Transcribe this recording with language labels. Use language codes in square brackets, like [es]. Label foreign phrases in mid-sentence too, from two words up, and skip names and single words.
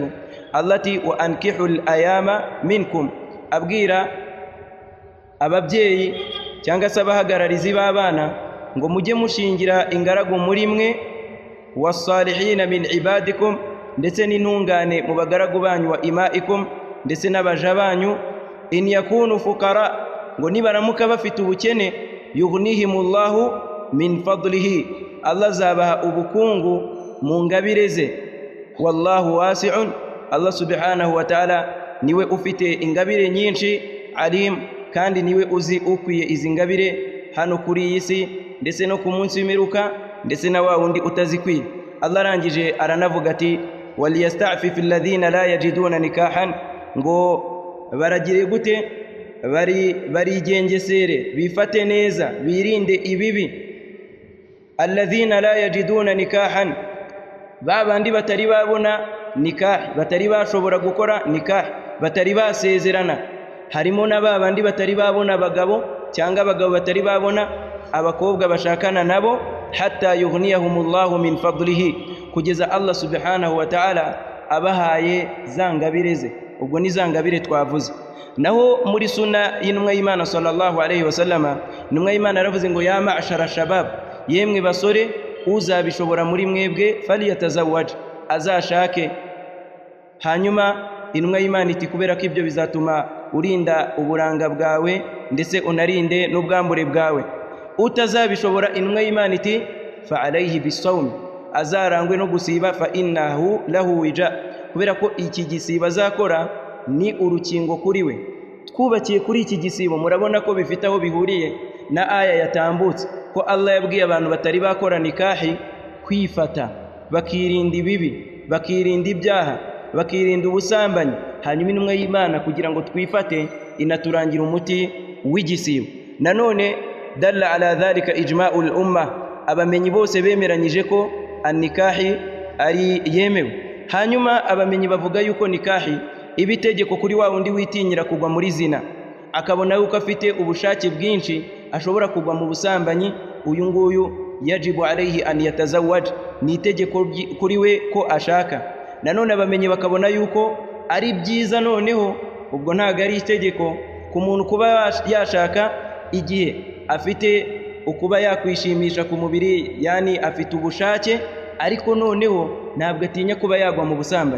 [rw] Allah ati [ar] وأنكحوا الأيامى منكم, [rw] abwira ababyeyi cyangwa se abahagararizi b'abana ngo mujye mushingira ingaragu muri mwe, [ar] والصالحين من عبادكم, [rw] ndetse n'intungane mu bagaragu banyu, [ar] وإمائكم, [rw] ndetse n'abaja banyu, [ar] إن يكونوا فقراء, [rw] ngo nibaramuka bafite ubukene, [ar] يغنهم الله من فضله, [rw] Allah zabaha ubukungu mu ngabire ze. [ar] والله واسع, [rw] Allah [ar] سبحانه وتعالى [rw] niwe ufite ingabire nyinshi, alim, kandi niwe uzi ukwiye izi ngabire hano kuri iyi si ndetse no ku munsi w'imiruka, ndetse na wa wundi utazikwiye. Allah arangije aranavuga ati [ar] وليستعفف الذين لا يجدون نكاحا, [rw] ngo baragire gute? Barigengesere, bifate neza, birinde ibibi. [ar] الذين لا يجدون نكاحا, [rw] babandi batari babona nikah, batari bashobora gukora nikah, batari basezerana. Harimo na babandi batari babona abagabo, cyangwa abagabo batari babona abakobwa bashakana nabo, [ar] حتى يغنيهم الله من فضله, [rw] kugeza Allah [ar] سبحانه وتعالى [rw] abahaye zangabire ze. Ubwo ni zangabire twavuze. Naho muri sunna y'intumwa y'Imana [ar] صلى الله عليه وسلم, [rw] intumwa y'Imana yaravuze ngo [ar] يا معشر الشباب, [rw] yemwe basore, uzabishobora muri mwebwe faliyatazawwaj, azashake. Hanyuma intumwa y'Imana iti kubera ko ibyo bizatuma urinda uburanga bwawe ndetse unarinde n'ubwambure bwawe. Utazabishobora, intumwa y'Imana iti [ar] فعليه بالصوم, [rw] azarangwe no gusiba, [ar] فإنه له وجاء, [rw] kubera ko iki gisiba azakora ni urukingo kuri we. Twubakiye kuri iki gisibo, murabona ko bifite aho bihuriye na aya yatambutse ko Allah yabwiye abantu batari bakora nikahi kwifata, bakirinda ibibi, bakirinda ibyaha, bakirinda ubusambanyi. Hanyuma intumwa y'Imana kugira ngo twifate inaturangira umuti w'igisibo. [ar] Nanone دل على ذلك إجماع الأمة, [rw] abamenyi bose bemeranyije ko an-nikahi ari yemewe. Hanyuma abamenyi bavuga yuko nikahi ibitegeko kuri wa wundi witinyira kugwa muri zina, akabona yuko afite ubushake bwinshi ashobora kugwa mu busambanyi, uyu nguyu [ar] يجب عليه أن يتزوج, [rw] ni itegeko kuri we ko ashaka. Nanone abamenyi bakabona yuko ari byiza, noneho ubwo ntago ari itegeko ku muntu kuba yashaka igihe afite ukuba yakwishimisha ku mubiri, yani afite ubushake, ariko noneho ntabwo atinya kuba yagwa mu busambanyi.